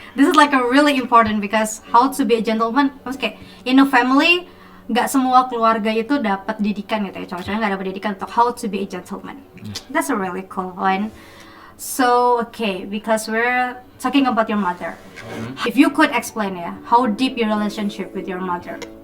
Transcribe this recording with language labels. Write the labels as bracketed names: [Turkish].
[English] This is like a really important because how to be a gentleman. [Indonesian] Maksudnya kayak [English] in a family [Indonesian] nggak semua keluarga itu dapat didikan gitu ya. Cowok-cowoknya nggak dapat didikan untuk [English] how to be a gentleman. That's a really cool one. So okay, because we're talking about your mother. If you could explain ya, how deep your relationship with your mother?